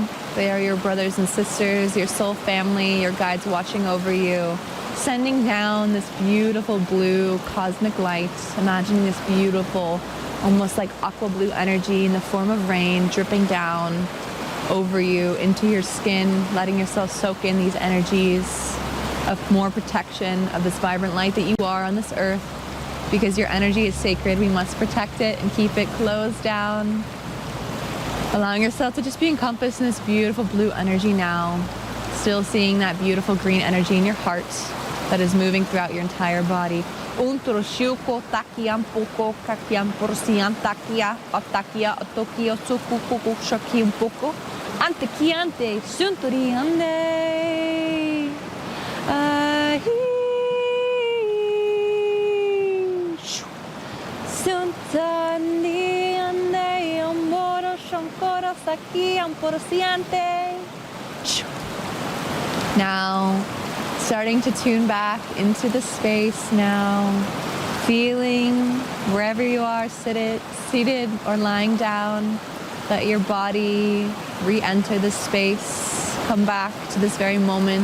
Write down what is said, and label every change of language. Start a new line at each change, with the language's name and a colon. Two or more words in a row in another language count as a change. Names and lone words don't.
English: They are your brothers and sisters, your soul family, your guides watching over you, sending down this beautiful blue cosmic light, imagining this beautiful almost like aqua blue energy in the form of rain dripping down over you into your skin, letting yourself soak in these energies of more protection of this vibrant light that you are on this earth. Because your energy is sacred, we must protect it and keep it closed down. Allowing yourself to just be encompassed in this beautiful blue energy now. Still seeing that beautiful green energy in your heart that is moving throughout your entire body. Untoroshuko takiam poko kakiam porsian takia atakia atokio tsukuku shakium poko antekiante suntori ande suntani ande amoro shankoro sakiam porsiante. Now starting to tune back into the space now, feeling wherever you are, seated or lying down, let your body re-enter this space, come back to this very moment.